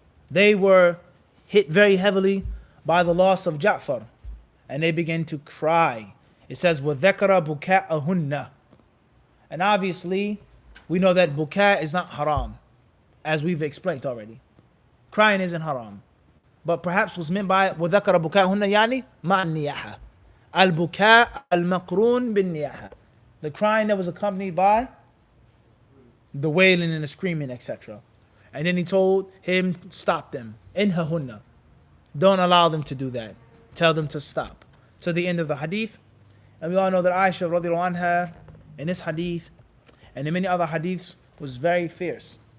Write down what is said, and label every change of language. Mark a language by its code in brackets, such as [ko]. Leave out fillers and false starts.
[en] They were hit very heavily by the loss of Ja'far, and they began to cry. It says, [ar] وَذَكَرَ بُكَاءَهُنَّ. [en] And obviously, we know that buka is not haram, as we've explained already. Crying isn't haram. But perhaps what's meant by [ar] وَذَكَرَ بُكَاءَهُنَّ يعني مَعَ النِّيَاحَةِ الْبُكَاء الْمَقْرُونَ بِالنِّيَاحَةِ. [en] The crying that was accompanied by the wailing and the screaming, etc. And then he told him, stop them. Inhahunna. Don't allow them to do that. Tell them to stop. To the end of the hadith. And we all know that Aisha radiallahu anha, in this hadith, and in many other hadiths, was very fierce.